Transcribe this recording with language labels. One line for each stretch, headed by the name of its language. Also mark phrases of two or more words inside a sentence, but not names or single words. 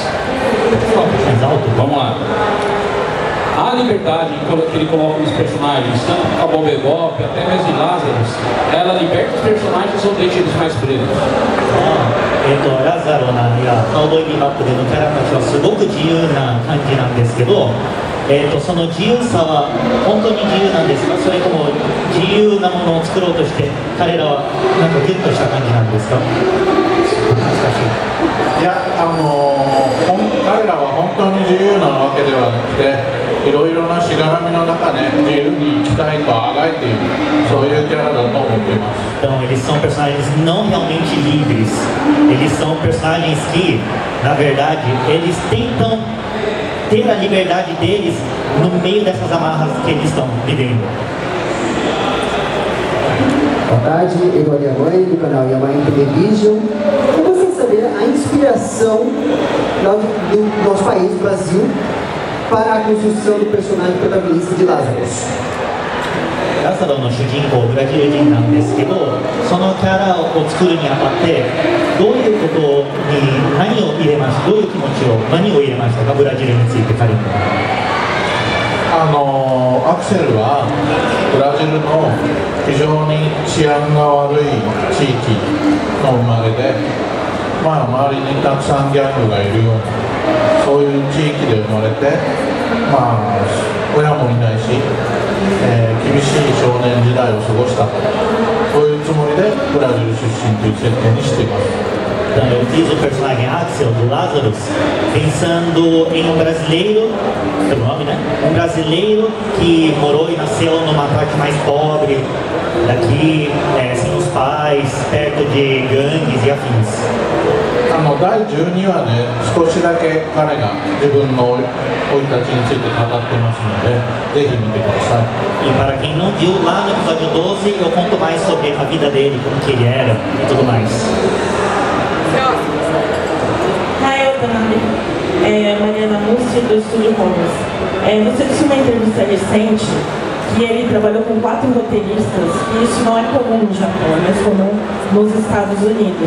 Portuguese: Mais alto? Vamos lá. A liberdade que ele coloca nos personagens, tanto o Cowboy Bebop, até mesmo em Lazarus, ela liberta os personagens ou deixa eles mais presos?
Japanese: ラザロナやカウボーイビバップでのキャラたちはすごく自由な感じなんですけど、その自由さは本当に自由なんですか？それとも自由なものを作ろうとして彼らはなんかギュッとした感じなんですか？難しい。いや、彼らは本当に自由なわけではなくて、いろいろなしがらみの中で自由に生きたいとあがいている、そういうキャラだと思っています。
Portuguese: Então, eles são personagens não realmente livres. Eles são personagens que, na verdade, eles tentam ter a liberdade deles no meio dessas amarras que eles estão vivendo. Boa tarde, Eduardo Yamai, do canal Yamai Television. Eu gostaria de saber a inspiração do nosso país, do Brasil, para a construção do personagem protagonista de Lazarus.
Japanese: ラザロの主人公ブラジル人なんですけど、そのキャラを作るにあたってどういうことに何を入れました、どういう気持ちを何を入れましたか？ブラジルについて彼に。アクセルはブラジルの非常に治安が悪い地域の生まれで、周りにたくさんギャングがいるようなそういう地域で生まれて、親もいないし、厳しい少年時代を過ごしたと、そういうつもりでブラジル出身という設定にしています。
Portuguese: Então, eu fiz o personagem Axel do Lazarus pensando em um brasileiro, pelo nome, né? Um brasileiro que morou e nasceu numa parte mais pobre daqui, sem os paz, perto de gangues e afins.
Japanese: 第12話で少しだけ彼が自分の生い立ちについて語ってますので、ぜひ見てください。
Portuguese: E para quem não viu, lá no episódio 12 eu conto mais sobre a vida dele, como que ele era e tudo mais.
English: Hi, Otanabe.
Portuguese: Mariana Mussi, do Estúdio Holmes. Você disse uma entrevista recente que ele trabalhou com 4 roteiristas e isso não é comum no Japão, é mais comum nos Estados Unidos.